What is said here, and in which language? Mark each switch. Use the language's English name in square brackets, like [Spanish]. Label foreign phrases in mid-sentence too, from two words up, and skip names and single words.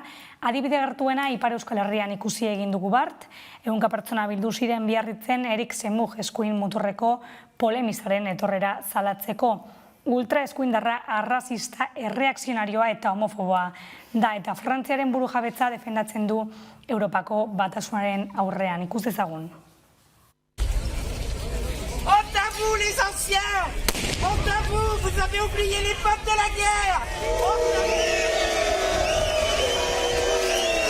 [Basque] Adibide gertuena Ipar Euskal Herrian ikusi egin dugu bart, ehunka pertsona bildu ziren Biarritzen Erik Zemug eskuin muturreko polemizaren etorrera zalatzeko. Ultra eskuindarra arrazista, erreakzionarioa eta homofoboa da, eta Frantziaren burujabetza defendatzen du Europako Batasunaren aurrean. Ikus dezagun. [French] Honte à vous les anciens! Honte à vous! Vous avez oublié les peuples de la guerre! Honte à vous!